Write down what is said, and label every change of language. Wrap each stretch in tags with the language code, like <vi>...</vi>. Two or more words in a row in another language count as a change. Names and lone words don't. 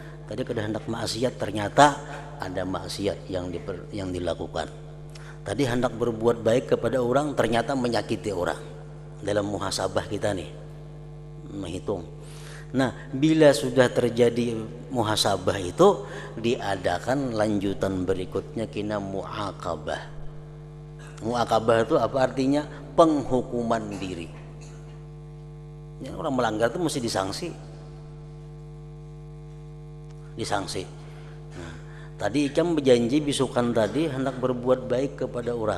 <bjn>Tadi kada hendak maksiat, ternyata ada maksiat yang dilakukan.</bjn> <id>Tadi hendak berbuat baik kepada orang, ternyata menyakiti orang. Dalam muhasabah kita nih menghitung. Nah, bila sudah terjadi muhasabah itu, diadakan lanjutan berikutnya kina muaqabah. Muaqabah itu apa artinya? Penghukuman diri. Ya, orang melanggar itu mesti disangsi.</id> <bjn>Nah, tadi Ikam berjanji bisukan tadi hendak berbuat baik kepada orang.</bjn>